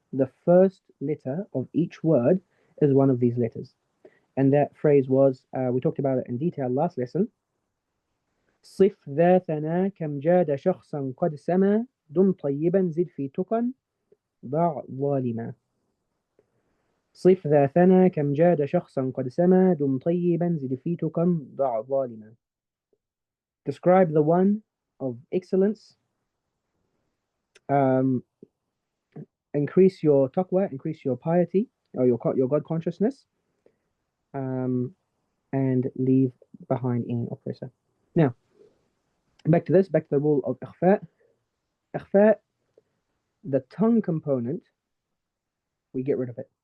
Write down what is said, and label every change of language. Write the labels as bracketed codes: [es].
[en] The first letter of each word is one of these letters. And that phrase was, we talked about it in detail last lesson. [ar] صف ذاتنا كم جاد شخصا قد سما دم طيبا زد في تقى ضع ظالما. صف ذاتنا كم جاد شخصا قد سما دم طيبا زد في تقى ضع ظالما. [en] Describe the one of excellence. Increase your taqwa, increase your piety, or your God consciousness, and leave behind any oppressor. Now, back to the rule of ikhfa. Ikhfa, the tongue component, we get rid of it.